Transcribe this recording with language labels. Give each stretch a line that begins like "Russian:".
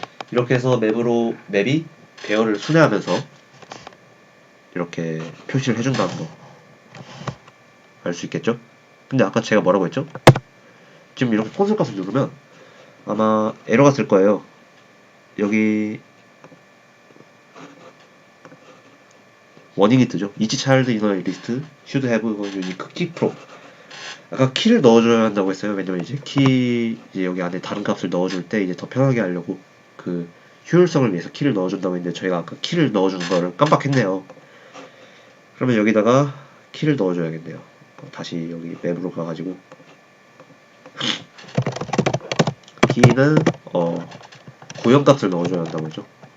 Korean: 이렇게 해서 맵이 배열을 순회하면서 이렇게 표시를 해준다는 거 알 수 있겠죠? 근데 아까 제가 뭐라고 했죠? 지금 이렇게 콘솔 값을 누르면 아마 에러가 쓸 거예요. 여기 워닝이 뜨죠.
English: Each child in a list should have a unique key prop.
Korean: 아까 키를 넣어줘야 한다고 했어요. 왜냐면 이제 이제 여기 안에 다른 값을 넣어줄 때 이제 더 편하게 하려고 그 효율성을 위해서 키를 넣어준다고 했는데 저희가 아까 키를 넣어주는 거를 깜빡했네요. 그러면 여기다가 키를 넣어줘야겠네요. 다시 여기 맵으로 가가지고 키는 고형값을 넣어줘야 한다고 했죠.